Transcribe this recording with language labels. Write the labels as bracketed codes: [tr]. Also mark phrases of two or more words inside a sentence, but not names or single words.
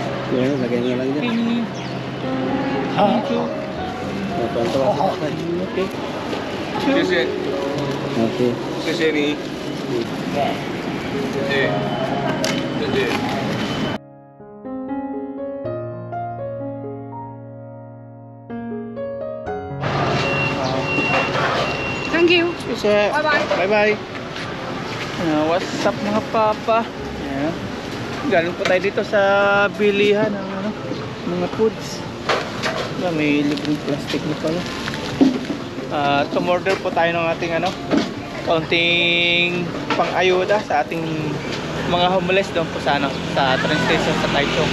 [tl] Yan, lagay mo lang dyan. Tonto-tonto. Okay. [zh] 谢谢， Okay. 谢谢你，谢谢，谢谢。 [en] Thank you. [tl] Isa. [en] Bye-bye. Bye-bye. What's up [tl] mga papa? Ayan. Galing po tayo dito sa bilihan ng mga foods. May libreng plastic na pala. Tumorder po tayo ng ating kaunting pang-ayuda sa ating mga homeless doon po sa sa [en] train station [tl] sa Taichung.